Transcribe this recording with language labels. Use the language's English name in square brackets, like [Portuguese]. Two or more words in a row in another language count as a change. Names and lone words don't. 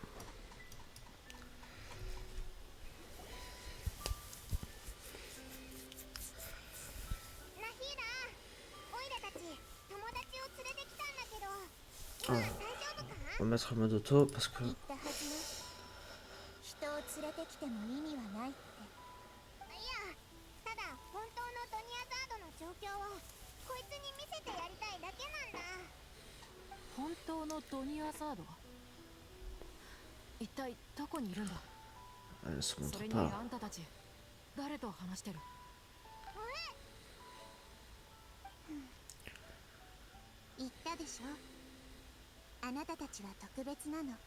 [French] On va mettre le mode auto parce que [Japanese] 人を連れてきても意味はないって。いや、ただ本当のドニアザードの状況をこいつに見せてやりたいだけなんだ。本当のドニアザード、一体どこにいるんだ。 [French] elle se [Japanese] そ [French] montre [Japanese] れに [French] pas. [Japanese] あんたたち誰と話してる。言ったでしょ、あなたたちは特別なの。